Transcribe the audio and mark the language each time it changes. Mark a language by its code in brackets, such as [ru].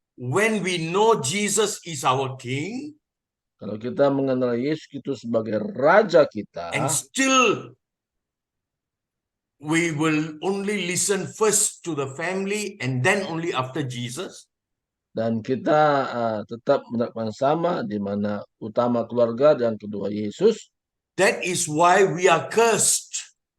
[en] When we know Jesus is our King, [id] Kalau kita mengenal Yesus itu sebagai Raja kita, [en] and still we will only listen first to the family and then only after Jesus, [id] dan kita tetap menerapkan sama, di mana utama keluarga dan kedua Yesus. [en] that is why we are cursed.